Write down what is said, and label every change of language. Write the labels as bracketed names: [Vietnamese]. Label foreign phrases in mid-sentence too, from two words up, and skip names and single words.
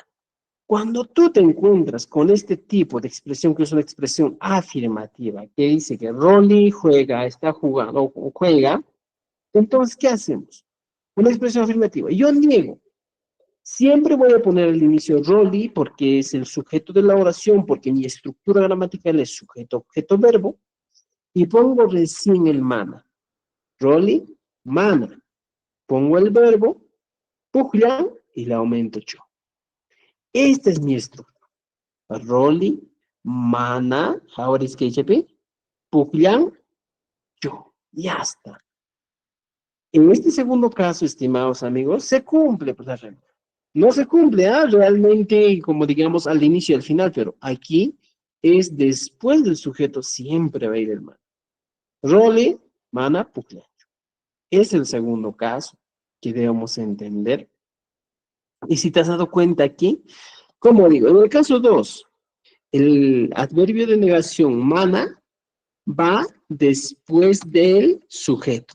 [Spanish] Cuando tú te encuentras con este tipo de expresión, que es una expresión afirmativa, que dice que Rolly juega, está jugando o juega, entonces, ¿qué hacemos? Una expresión afirmativa. Yo niego. Siempre voy a poner al inicio Rolly porque es el sujeto de la oración, porque mi estructura gramatical es sujeto, objeto, verbo, y pongo recién el mana. Rolly, mana. Pongo el verbo, puglan, y le aumento yo. Esta es mi estructura. Rolly, mana, ahora es que HP, puglan, yo. Ya está. En este segundo caso, estimados amigos, se cumple pues, la regla. No se cumple realmente, como digamos, al inicio y al final, pero aquí es después del sujeto, siempre va a ir el mana. [Quechua] Role, mana, puglan. [Spanish] Es el segundo caso que debemos entender. Y si te has dado cuenta aquí, como digo, en el caso 2, el adverbio de negación mana va después del sujeto.